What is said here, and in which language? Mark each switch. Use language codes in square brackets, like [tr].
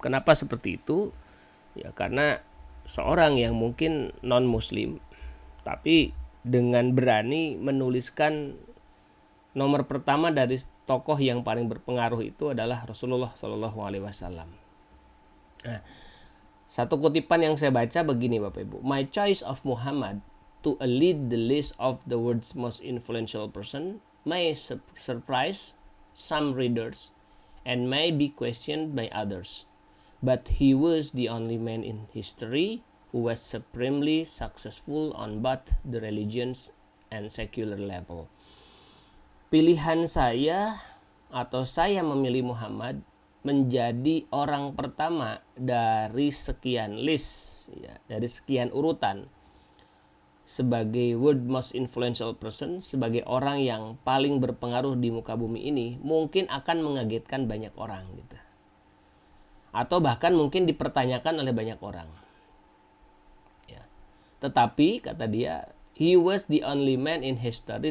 [id] Kenapa seperti itu? Ya karena seorang yang mungkin non muslim tapi dengan berani menuliskan nomor pertama dari tokoh yang paling berpengaruh itu adalah Rasulullah SAW. Nah, satu kutipan yang saya baca begini Bapak Ibu. [en] My choice of Muhammad to lead the list of the world's most influential person may surprise some readers and may be questioned by others. But he was the only man in history who was supremely successful on both the religions and secular level. [id] Pilihan saya atau saya memilih Muhammad menjadi orang pertama dari sekian list, ya, dari sekian urutan sebagai [en] world most influential person, [id] sebagai orang yang paling berpengaruh di muka bumi ini, mungkin akan mengagetkan banyak orang gitu. Atau bahkan mungkin dipertanyakan oleh banyak orang. Ya. Tetapi kata dia, [en] he was the only man in history.